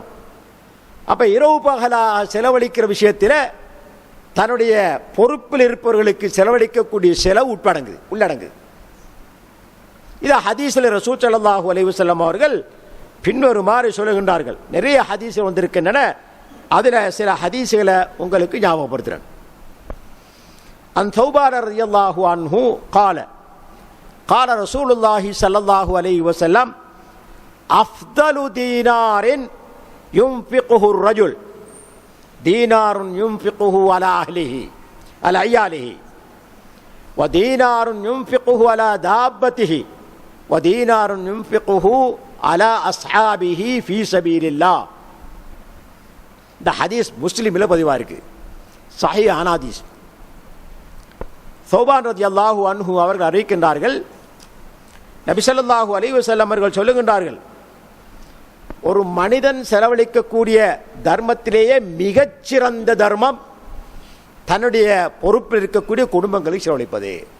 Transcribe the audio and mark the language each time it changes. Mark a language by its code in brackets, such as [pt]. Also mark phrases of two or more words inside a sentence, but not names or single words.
[ta] அப்போ இரவு பகலாக செலவழிக்கிற விஷயத்தில் தன்னுடைய பொறுப்பில் இருப்பவர்களுக்கு செலவழிக்கக்கூடிய செலவு உள்ளடங்குது. இது ஹதீஸில் ரசூல் [ar] صلى الله عليه وسلم [ta] அவர்கள் பின்வருமாறு சொல்லுகின்றார்கள். நிறைய ஹதீஸ்கள் வந்திருக்கின்றன, அதில் சில ஹதீஸ்களை உங்களுக்கு ஞாபகப்படுத்துகிறேன். [ar] عن ثوبان رضي الله عنه قال قال رسول الله صلى الله عليه وسلم أفضل دينار ينفقه الرجل دينار ينفقه على أهله على عياله ودينار ينفقه على دابته ودينار ينفقه على أصحابه في سبيل الله. [ta] இந்த ஹதீஸ் முஸ்லிமில் பதிவாக இருக்கு, சஹீஹான ஹதீஸ். தௌபான் [ar] رضي الله عنه [ta] அவர்கள் அறிவிக்கின்றார்கள், நபி [ar] صلى الله عليه وسلم [ta] அவர்கள் சொல்லுகின்றார்கள், ஒரு மனிதன் செலவழிக்கக்கூடிய தர்மத்திலேயே மிகச்சிறந்த தர்மம் தன்னுடைய பொறுப்பில் இருக்கக்கூடிய குடும்பங்களுக்கு செலவழிப்பது.